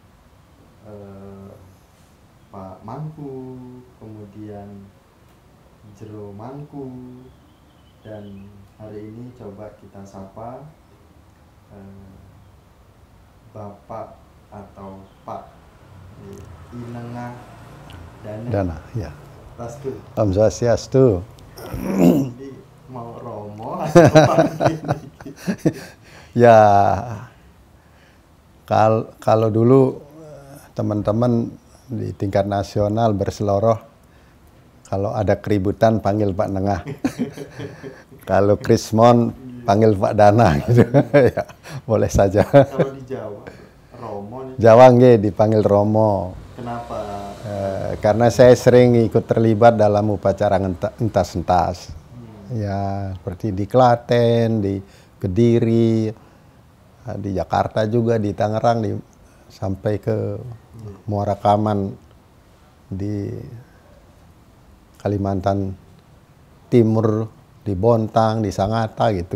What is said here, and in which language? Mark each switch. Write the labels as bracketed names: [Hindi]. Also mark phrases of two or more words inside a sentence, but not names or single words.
[Indonesian] Pak Mangku, kemudian Jero Mangku, dan hari ini coba kita sapa Bapak atau Pak Inengah Dana. Ya. [Sanskrit] Tastu. Om Swastiastu. [Indonesian] Jadi mau Romo atau Pak ini? Ya, kalau dulu teman-teman di tingkat nasional berseloroh, kalau ada keributan panggil Pak Nengah. Kalau Krismon panggil Pak Dana gitu. Ya, boleh saja. Kalau di Jawa Romo nih. Jawa nggih dipanggil Romo. Kenapa? Karena saya sering ikut terlibat dalam upacara entas-entas. Ya, seperti di Klaten, di Kediri, di Jakarta juga, di Tangerang, sampai ke Muara Kaman di Kalimantan Timur, di Bontang, di Sangatta gitu.